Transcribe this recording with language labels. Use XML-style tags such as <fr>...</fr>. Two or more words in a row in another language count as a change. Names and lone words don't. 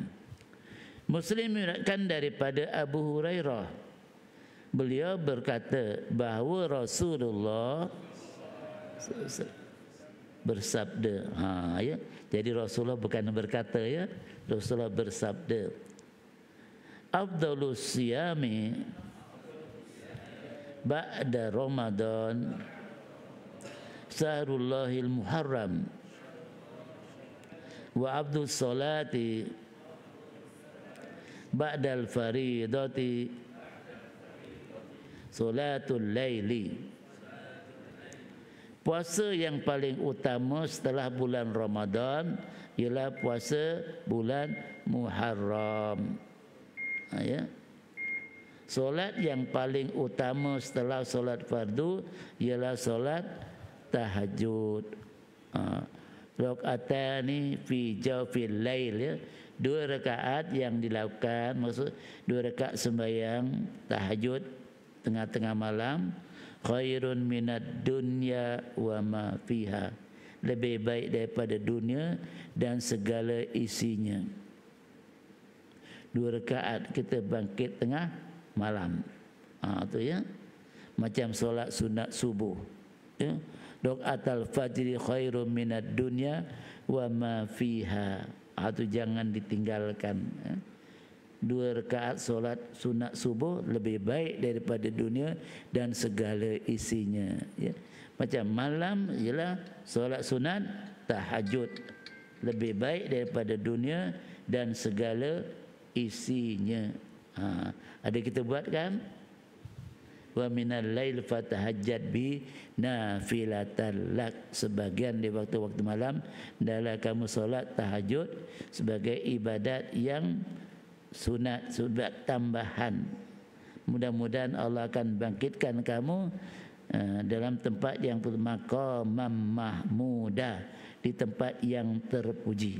<ms>Muslim meriwayatkan daripada Abu Hurairah. Beliau berkata bahawa Rasulullah bersabda. Ya. Jadi Rasulullah bukan berkata ya. Rasulullah bersabda.</ms> <ar>أفضل الصيام بعد رمضان شهر الله المحرم وأفضل الصلاة بعد الفريضة صلاة الليل.</ar> <ms>Puasa yang paling utama setelah bulan Ramadan ialah puasa bulan Muharram. Ya. Solat yang paling utama setelah solat fardu ialah solat tahajud.</ms> <ar>ركعتان في جوف الليل ya.</ar> <ms>2 rakaat yang dilakukan, maksud 2 rakaat sembahyang tahajud tengah-tengah malam,</ms> <ar>خير من الدنيا وما فيها.</ar> <ms>Lebih baik daripada dunia dan segala isinya. 2 rakaat kita bangkit tengah malam. Tu ya. Macam solat sunat subuh. Ya.</ms> <ar>ركعتا الفجر خير من الدنيا وما فيها.</ar> <ms>Tu jangan ditinggalkan. Ya. 2 rakaat solat sunat subuh lebih baik daripada dunia dan segala isinya. Ya. Macam malam ialah solat sunat tahajud lebih baik daripada dunia dan segala isinya. Ada kita buat kan?</ms> <ar>ومن الليل فتهجد به نافلة لك.</ar> <ms>Sebagian di waktu-waktu malam adalah kamu solat tahajud sebagai ibadat yang sunat, sunat tambahan. Mudah-mudahan Allah akan bangkitkan kamu dalam tempat yang</ms> <ar>مقاما محمودا,</ar> <ms>di tempat yang terpuji.</ms>